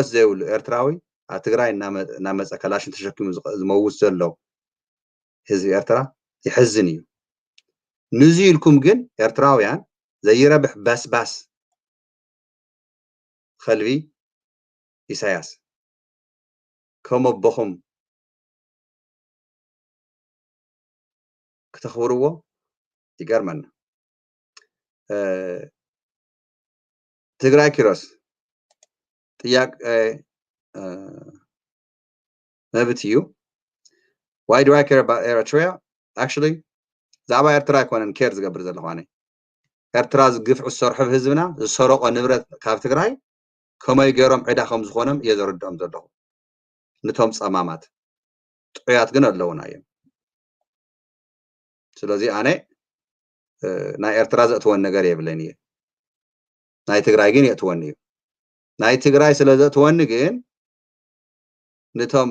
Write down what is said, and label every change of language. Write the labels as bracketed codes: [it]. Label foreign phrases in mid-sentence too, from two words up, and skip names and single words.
[ti] ዘይብሉ ኤርትራዊ ኣብ ትግራይ እናመፀ ከላሽን ተሸኪሙ ዝመውት ዘሎ ህዝቢ ኤርትራ ይሕዝን እዩ ንዙ ኢልኩም ግን ኤርትራውያን ዘይረብሕ ባስባስ ከልቢ ኢሳያስ ከም ኣቦኹም ክተኽብርዎ ይገርመና ትግራይ ኪሮስ ጥያቄ መብት እዩ [en] why do I care about Eritrea actually [ti] ዛዕባ ኤርትራ ኣይኮነን ኬር ዝገብር ዘለኹ ኣነ ኤርትራ ዝግፍዑ ዝሰርሑ ህዝብና ዝሰረቆ ንብረት ካብ ትግራይ ከመይ ገይሮም ዕዳ ከም ዝኾኖም እየ ዘርድኦም ዘለኹ ነቶም ፀማማት ጥዑያት ግን ኣለውና እዮም ስለዚ ኣነ ናይ ኤርትራ ዘእትወን ነገር የብለን እየ ናይ ትግራይ ግን የእትወኒ እዩ ናይ ትግራይ ስለ ዘእትወኒ ግን ነቶም